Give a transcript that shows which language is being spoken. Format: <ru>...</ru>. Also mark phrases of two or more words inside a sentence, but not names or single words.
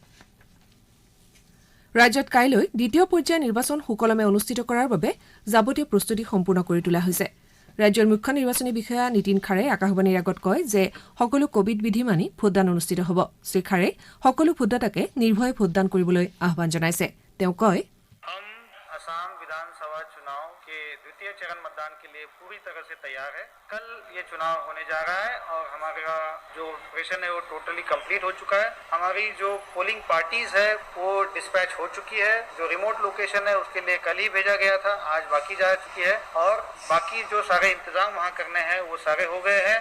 <as>ৰাজ্যত কাইলৈ দ্বিতীয় পৰ্যায়ৰ নিৰ্বাচন সুকলমে অনুষ্ঠিত কৰাৰ বাবে যাৱতীয় প্ৰস্তুতি সম্পূৰ্ণ কৰি তোলা হৈছে। ৰাজ্যৰ মুখ্য নিৰ্বাচনী বিষয়া নীতিন খাড়ে আকাশবাণীৰ আগত কয় যে সকলো কোভিড বিধি মানি ভোটদান অনুষ্ঠিত হ'ব। শ্ৰীখাড়ে সকলো ভোটদাতাকে নিৰ্ভয়ে ভোটদান কৰিবলৈ আহ্বান জনাইছে। তেওঁ কয়,</as> <hi>असम विधानसभा चुनाव के द्वितीय चरण मतदान के लिए पूरी तरह से तैयार है। कल ये चुनाव होने जा रहा है और हमारा जो ऑपरेशन है वो</hi> <en>totally complete</en> <hi>हो चुका है। हमारी जो</hi> <en>polling parties</en> <hi>है वो डिस्पैच हो चुकी है। जो</hi> <en>remote location</en> <hi>है उसके लिए कल ही भेजा गया था, आज बाकी जा चुकी है और बाकी जो सारे इंतजाम वहाँ करने हैं वो सारे हो गए हैं।</hi>